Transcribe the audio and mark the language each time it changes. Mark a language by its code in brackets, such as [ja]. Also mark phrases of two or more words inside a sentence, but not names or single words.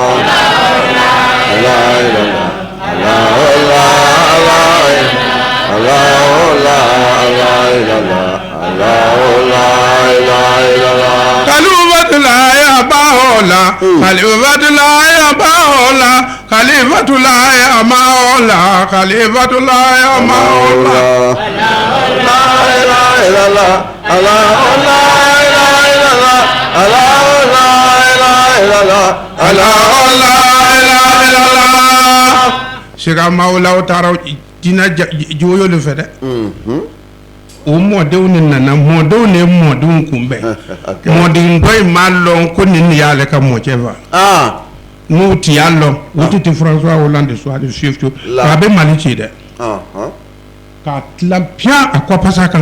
[ar] خليفة الله يا باولا خليفة الله يا باولا خليفة الله يا مولى خليفة الله يا مولى لا إله إلا الله الله لا إله إلا الله الله لا إله إلا الله الله لا إله إلا الله [bm] Sheikh Maola taara dina joyo le fɛ dɛ o mɔdenw de nana mɔdenw de ye mɔdenw kunbɛn mɔden dɔ in m'a lɔn ko nin de y'ale ka mɔcɛ fa n'u tun y'a lɔn o tun tɛ François Hollande sɔn ale fiyewu a bɛ Mali ci dɛ k'a tila bien a kɔ pasa kan